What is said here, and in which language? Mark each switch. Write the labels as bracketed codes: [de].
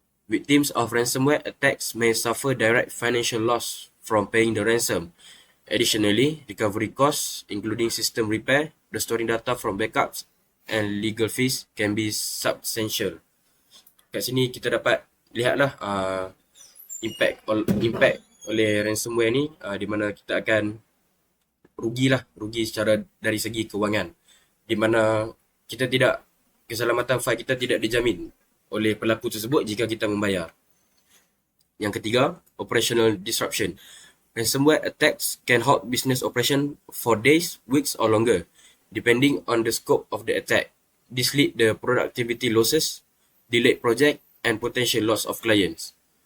[en] Victims of ransomware attacks may suffer direct financial loss from paying the ransom. Additionally, recovery costs, including system repair, restoring data from backups, and legal fees can be substantial. [ms] Kat sini kita dapat lihatlah impact oleh ransomware ni, di mana kita akan rugi secara dari segi kewangan, di mana keselamatan fail kita tidak dijamin oleh pelaku tersebut jika kita membayar. Yang ketiga, [en] operational disruption. Ransomware attacks can halt business operation for days, weeks or longer, depending on the scope of the attack. This lead the productivity losses, delayed project and potential loss of clients.